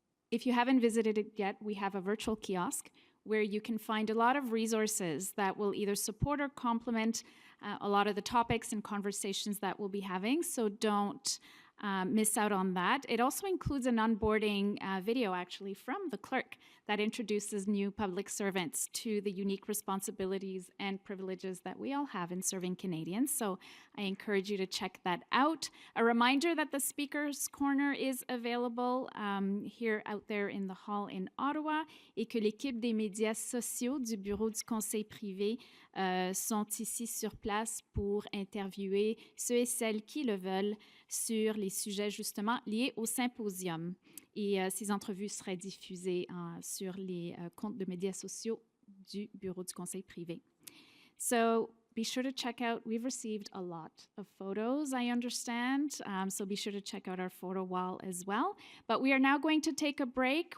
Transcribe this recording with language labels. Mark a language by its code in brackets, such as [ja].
[en] If you haven't visited it yet, we have a virtual kiosk where you can find a lot of resources that will either support or complement a lot of the topics and conversations that we'll be having, so don't miss out on that. It also includes an onboarding video, actually, from the clerk that introduces new public servants to the unique responsibilities and privileges that we all have in serving Canadians. So I encourage you to check that out. A reminder that the Speaker's Corner is available here out there in the hall in Ottawa [fr] et que l'équipe des médias sociaux du Bureau du Conseil privé sont ici sur place pour interviewer ceux et celles qui le veulent sur les sujets justement liés au symposium. Et ces entrevues seraient diffusées sur les comptes de médias sociaux du Bureau du Conseil privé. [en] So be sure to check out, we've received a lot of photos, I understand, so be sure to check out our photo wall as well. But we are now going to take a break.